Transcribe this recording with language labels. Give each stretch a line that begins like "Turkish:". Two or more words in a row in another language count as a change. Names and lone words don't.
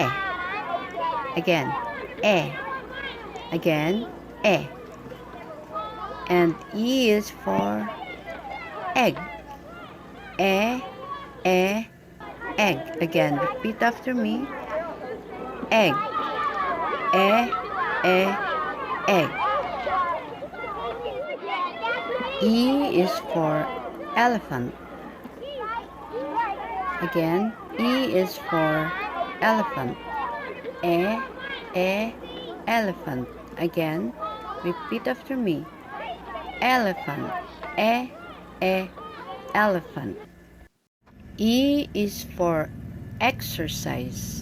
English: Again, E. Again, E. And E is for egg. E, E, egg. Again, repeat after me. Egg. E, E, egg. E is for elephant. Again, E is for elephant. E, elephant. Again, repeat after me. Elephant. E, elephant. E is for exercise.